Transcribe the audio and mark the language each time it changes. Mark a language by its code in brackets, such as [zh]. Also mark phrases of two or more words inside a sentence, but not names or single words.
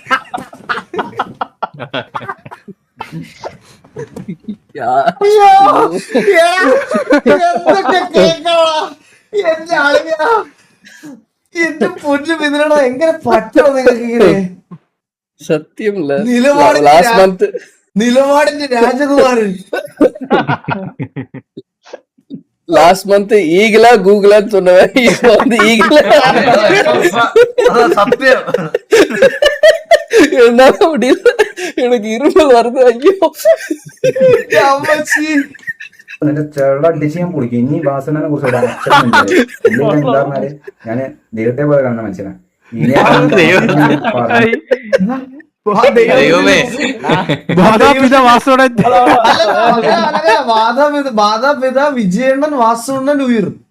[ml] എന്റെ പൊന്നു മിഥുനടാ, എങ്ങനെ പറ്റോ നിങ്ങൾക്ക് ഇങ്ങനെ? സത്യം നിലപാടിന്റെ രാജകുമാരൻ. [en] last month [ta] ஈகிளா கூகுளான்னு சொன்னவன் இப்போ வந்து ஈகிளா சத்தியம் என்னால முடியல, எனக்கு இருமல் வருது. ஐயோ [ml] നിന്റെ ചെറുടെ അടിച്ച് ഞാൻ പൊളിക്കും. ഇനി വാസനെ കുറിച്ച് എന്താ പറഞ്ഞാല് ഞാന് ദൈവത്തെ പോലെ കാണുന്ന മനുഷ്യനാ. മാതാപിതാ വിജയണ്ണൻ വാസുണ്ണൻ ഉയർ.